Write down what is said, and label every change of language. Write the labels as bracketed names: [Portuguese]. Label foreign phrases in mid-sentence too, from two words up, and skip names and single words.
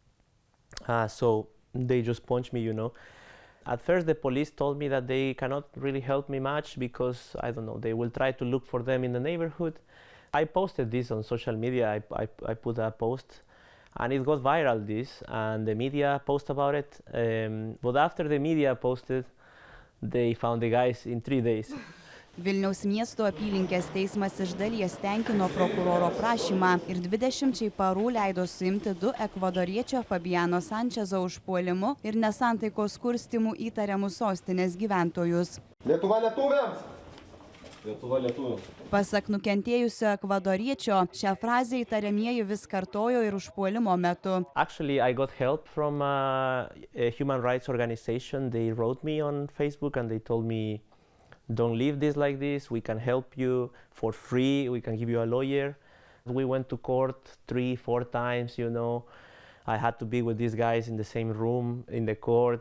[English] So they just punched me, you know. At first, the police told me that they cannot really help me much because, I don't know, they will try to look for them in the neighborhood. I posted this on social media. I put a post and it got viral, this, and the media posted about it. But after the media posted, they found the guys in 3 days. [Lithuanian] Vilniaus miesto apylinkės teismas iš dalies tenkino prokuroro prašymą ir 20 parų leido suimti 2 ekvadoriečio Fabianos Sanchezo užpuolimu ir nesantaikos kurstymu įtariamus sostinės gyventojus. Lietuvą lietuviams! Lietuvą lietuviams. Pasak nukentėjusio ekvadoriečio, šią frazę įtariamieji vis kartojo ir užpuolimo metu. [English] Actually, I got help from a human rights organization. They wrote me on Facebook and they told me, don't leave this like this, we can help you for free, we can give you a lawyer. We went to court 3-4 times, you know. I had to be with these guys in the same room in the court.